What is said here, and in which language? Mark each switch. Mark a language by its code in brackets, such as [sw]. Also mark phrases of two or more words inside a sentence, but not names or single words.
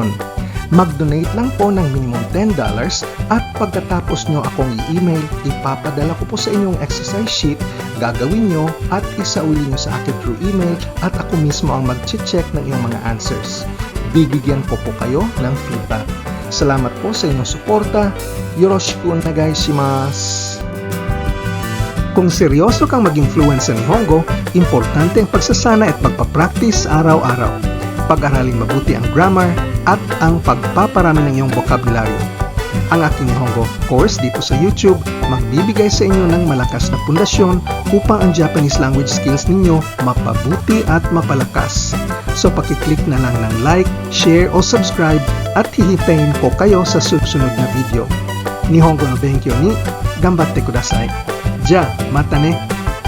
[tl] Mag-donate lang po ng minimum $10 at pagkatapos nyo akong i-email, ipapadala ko po sa inyong [en] exercise sheet, [tl] gagawin nyo at isauli nyo sa akin [en] through email [tl] at ako mismo ang mag-check ng iyong mga answers. Bibigyan ko po kayo ng feedback. Salamat po sa inyong suporta. [ja] よろしくお願いします. [tl] Kung seryoso kang maging fluent sa Nihongo, importante ang pagsasana at pagpapractice araw-araw. Pag-aralin mabuti ang grammar at ang pagpaparami ng iyong vocabulary. Ang aking Nihongo course dito sa YouTube magbibigay sa inyo ng malakas na pundasyon upang ang [en] Japanese language skills [tl] ninyo mapabuti at mapalakas. So pakiclick na lang ng [en] like, share [tl] o subscribe at hihintayin ko kayo sa susunod na video. [ja] 日本語の勉強に頑張ってください. Ja, またね!